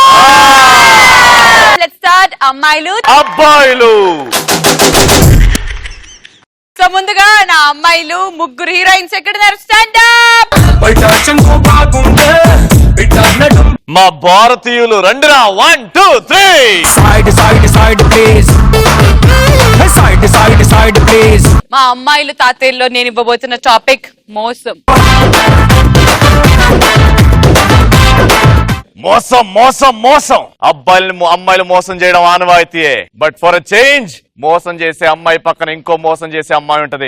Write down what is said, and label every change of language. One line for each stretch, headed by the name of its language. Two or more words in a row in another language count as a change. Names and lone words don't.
English: Let's start. అమ్మాయిలు
Telugu: అబ్బాయిలు. సో ముందుగా నా అమ్మాయిలు ముగ్గురు హీరోయిన్స్ ఎక్కడున్నారు?
English: Stand up.
Telugu: మా భారతీయులు రండిరా. 1 2 3.
English: Side side side please. Side side side please.
Telugu: మా అమ్మాయిలు తాతయ్యలో నేను ఇవ్వబోతున్న టాపిక్ మోసం. మోసం మోసం మోసం. అమ్మాయిలు మోసం చేయడం ఆనవాయితీయే.
English: But for a change
Telugu: మోసం చేసే అమ్మాయి పక్కన ఇంకో మోసం చేసే అమ్మాయి ఉంటది.